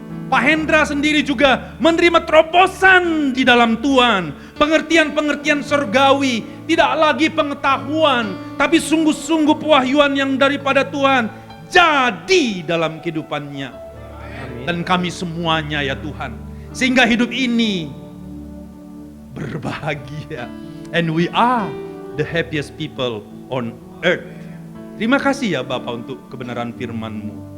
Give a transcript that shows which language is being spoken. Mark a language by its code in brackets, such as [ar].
[id] Pak Hendra sendiri juga menerima terobosan di dalam Tuhan. Pengertian-pengertian surgawi, tidak lagi pengetahuan, tapi sungguh-sungguh pewahyuan yang daripada Tuhan jadi dalam kehidupannya. Amin. Dan kami semuanya ya Tuhan. Sehingga hidup ini berbahagia. [en] And we are the happiest people on earth. [id] Terima kasih ya Bapak untuk kebenaran firman-Mu.